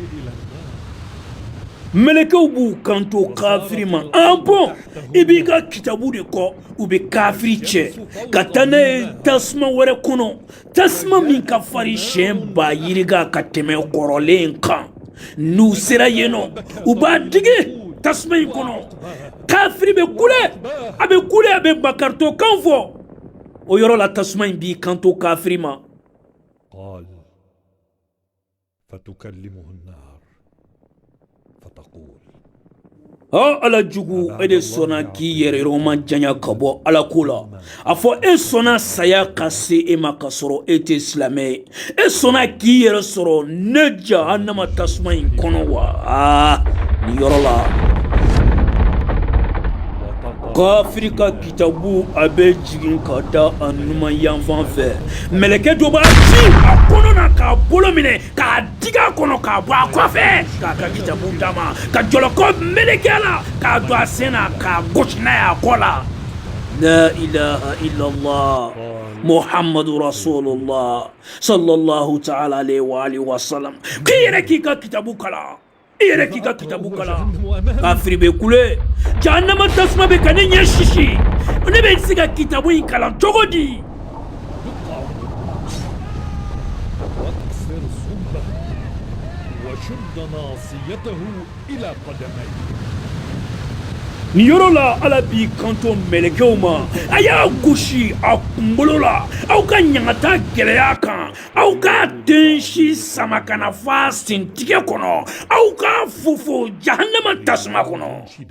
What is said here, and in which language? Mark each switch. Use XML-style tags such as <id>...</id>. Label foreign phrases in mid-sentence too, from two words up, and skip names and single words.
<bm>mɛlɛkɛw b'u kanto kafiri ma bon i b'i ka kitabu de kɔ u bɛ kafiri cɛ ka taa n'a ye tasuma wɛrɛ kɔnɔ tasuma min ka farin siɲɛ 1000 yiriga ka tɛmɛ kɔrɔlen kan n'u sera yen nɔ u b'a digi tasuma in kɔnɔ kafiri bɛ kule a bɛ bakarito kan fɔ o yɔrɔ la tasuma in b'i kanto kafiri ma.</bm> <ar>قال فتكلمه النار فتقول</ar> <bm>ala jugu e de sɔnna k'i yɛrɛ yɔrɔma janya ka bɔ ala ko la a fɔ e sɔnna saya ka se e ma ka sɔrɔ e tɛ silamɛ ye e sɔnna k'i yɛrɛ sɔrɔ ne jahannama tasuma in kɔnɔ wa nin yɔrɔ la kafiri ka kitabu a bɛ jigin ka da a numan yanfan fɛ mɛlɛkɛ dɔ b'a ci a kɔnɔ na k'a bolo minɛ k'a digi a kɔnɔ k'a bɔ a kɔfɛ k'a ka kitabu d'a ma ka jɔlɔkɔ meleke a la k'a don a sen na k'a gosi n'a ye a kɔ la</bm> <ar>لا إله إلا الله محمد رسول الله صلى الله تعالى عليه وعلى آله وسلم</ar> <bm>k'i yɛrɛ k'i ka kitabu kalan i yɛrɛ k'i ka kitabu kalan kafiri bɛ kule jahannama tasuma bɛ ka ne ɲɛ sisi ne bɛ se ka kitabu in kalan cogo di</bm> <ar>واكسر صلبه وشد ناصيته إلى قدميه</ar> <bm>ni yɔrɔ la ala b'i kanto mɛlɛkɛw ma a y'a gosi a kunkolo la aw ka ɲagata gɛlɛya kan aw ka densi sama ka na f'a sentigɛ kɔnɔ aw ka fofo jahannama tasuma kɔnɔ</bm>